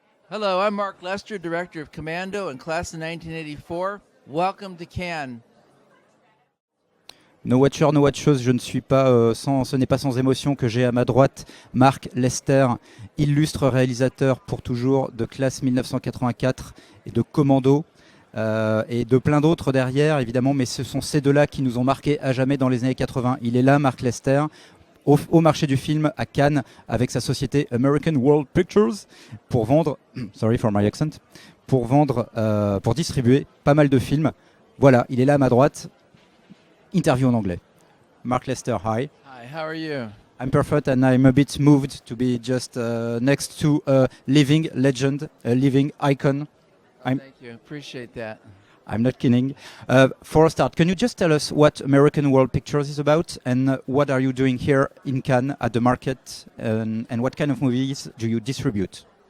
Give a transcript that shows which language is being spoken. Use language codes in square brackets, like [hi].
[en] Hello, I'm Mark Lester, director of Commando and Class of 1984. Welcome to Cannes. [fr] No Watcher, No Watcheuse, je ne suis pas ce n'est pas sans émotion que j'ai à ma droite Mark Lester, illustre réalisateur pour toujours de Classe 1984 et de Commando, et de plein d'autres derrière évidemment, mais ce sont ces deux-là qui nous ont marqués à jamais dans les années 80. Il est là, Mark Lester, au marché du film à Cannes avec sa société American World Pictures pour vendre, [en] sorry for my accent, [fr] pour distribuer pas mal de films. Voilà, il est là à ma droite. Interview en anglais. Mark Lester, hi. [en] Hi, how are you? I'm perfect and I'm a bit moved to be just next to a living legend, a living icon. Thank you, appreciate that. I'm not kidding. For a start, can you just tell us what American World Pictures is about and what are you doing here in Cannes at the market, and what kind of movies do you distribute?